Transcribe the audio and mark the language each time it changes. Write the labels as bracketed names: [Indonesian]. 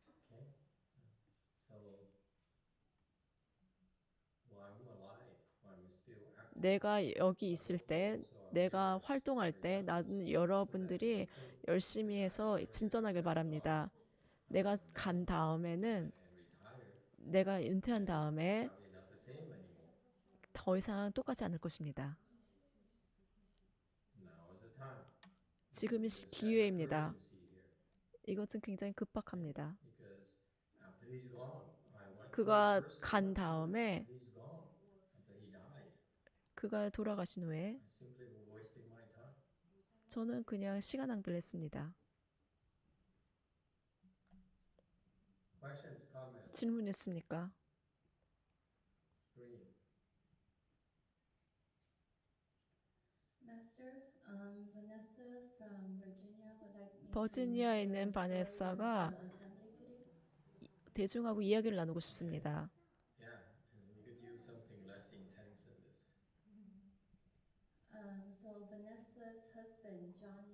[English] Okay? So, while I'm alive, while I'm still active, [Korean] 내가 여기 있을 때, 내가 활동할 때 나는 여러분들이 열심히 해서 진전하길 바랍니다. 내가 간 다음에는 [English] and retire, [Korean] 내가 은퇴한 다음에 [English] probably not the same anymore. [Korean] 더 이상 똑같지 않을 것입니다. [English] Now is the time. [Korean] 지금이 기회입니다. 이것은 굉장히 급박합니다. [English] Because after he's gone, I went [Korean] 그가 [English] through the [Korean] 간 [English] first [Korean] 다음에 [English] he's gone, after he died. [Korean] 그가 돌아가신 후에 [English] I simply wasted my time. [Korean] 저는 그냥 시간 낭비를 했습니다. [English] Questions, comments? [Korean] 질문 있습니까? [English] Green. Master, Vanessa from Virginia would like me [Korean] 버지니아에 있는 [English] to share a story [Korean] 바네사가 [English] with the assembly today. [Korean] 대중하고 이야기를 나누고 싶습니다. [English] Yeah, and we could use something less intense than this. So Vanessa's husband, Johnny,